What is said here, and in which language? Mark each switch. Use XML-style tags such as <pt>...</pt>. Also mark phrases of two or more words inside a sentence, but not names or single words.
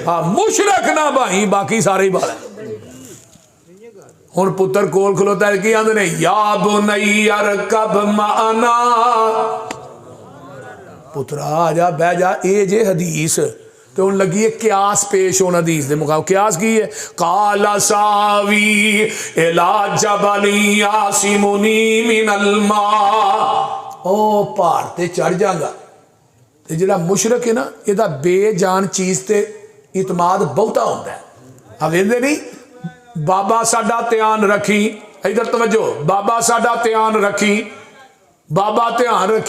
<pa>ਹਾਂ, ਮੁਸ਼ਰਕ ਨਾ ਭਾਈ, ਬਾਕੀ ਸਾਰੇ ਹੀ ਬਾਲ। ਹੁਣ ਪੁੱਤਰ ਕੋਲ ਖਲੋਤਾ ਹੈ ਕਿ ਆਂਦੇ ਨੇ</pa> <ar>يا بني اركب معنا,</ar> <pa>ਪੁੱਤਰਾ ਆ ਜਾ ਬਹਿ ਜਾ। ਇਹ ਜੇ ਹਦੀਸ ਤਾਂ ਹੁਣ ਲੱਗੀ ਹੈ ਕਿਆਸ ਪੇਸ਼ ਹੋਣਾ ਹਦੀਸ ਦੇ ਮੁਕਾਬਲੇ। ਕਿਆਸ ਕੀ ਹੈ?</pa> <ar>قال سآوي إلى جبل يعصمني من الماء,</ar> <pa>ਓ ਪਹਾੜ ਤੇ ਚੜ੍ਹ ਜਾਗਾ। ਤੇ ਜਿਹੜਾ ਮੁਸ਼ਰਕ ਹੈ ਨਾ, ਇਹਦਾ ਬੇਜਾਨ ਚੀਜ਼ ਤੇ ਇਤਮਾਦ ਬਹੁਤਾ ਹੁੰਦਾ ਹੈ। ਆ ਵੇਂਦੇ ਨਹੀਂ ਬਾਬਾ ਸਾਡਾ ਧਿਆਨ ਰੱਖੀ, ਇਧਰ ਤਵੱਜੋ, ਬਾਬਾ ਸਾਡਾ ਧਿਆਨ ਰੱਖੀ, ਬਾਬਾ ਧਿਆਨ ਰੱਖੀ।</pa>